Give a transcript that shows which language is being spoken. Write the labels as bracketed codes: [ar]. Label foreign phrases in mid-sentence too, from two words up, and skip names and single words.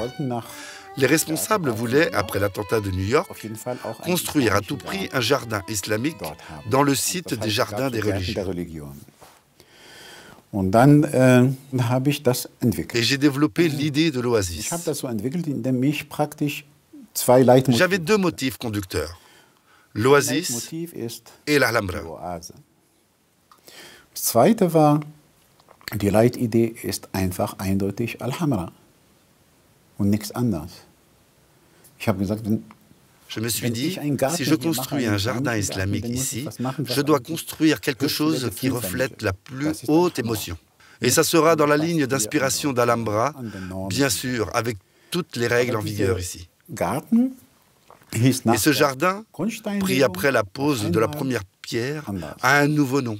[fr] Les responsables voulaient, après l'attentat de New York, construire à tout prix un jardin islamique dans le site des jardins des religions. Et j'ai développé l'idée de l'oasis. J'avais deux motifs conducteurs, l'oasis et l'Alhambra. [de] Das Zweite war, die Leitidee ist einfach eindeutig Alhambra und nichts anderes. Ich habe gesagt, [fr] je me suis dit, si je construis un jardin islamique ici, je dois construire quelque chose qui reflète la plus haute émotion. Et ça sera dans la ligne d'inspiration d'Alhambra, bien sûr, avec toutes les règles en vigueur ici. Et ce jardin, pris après la pose de la première pierre, a un nouveau nom.